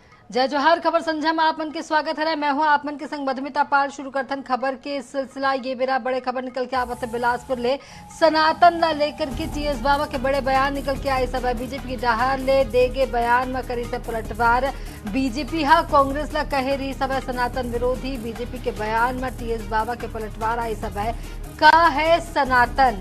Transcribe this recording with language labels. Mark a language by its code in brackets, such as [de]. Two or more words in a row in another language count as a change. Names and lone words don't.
[hne] जय जोहार। खबर संझा में आप मन के स्वागत है। मैं हूं आप मन के संग मधुमिता पाल। शुरू करथन खबर के सिलसिला। ये बेरा बड़े खबर निकल के आवत है बिलासपुर ले। सनातन ला लेकर के टीएस बाबा के बड़े बयान निकल के आए। सब बीजेपी की डहार ले देगे बयान में करी से पलटवार। बीजेपी हा कांग्रेस ला कहे रही सब सनातन विरोधी। बीजेपी के बयान में टीएस बाबा के पलटवार आई सब का है सनातन।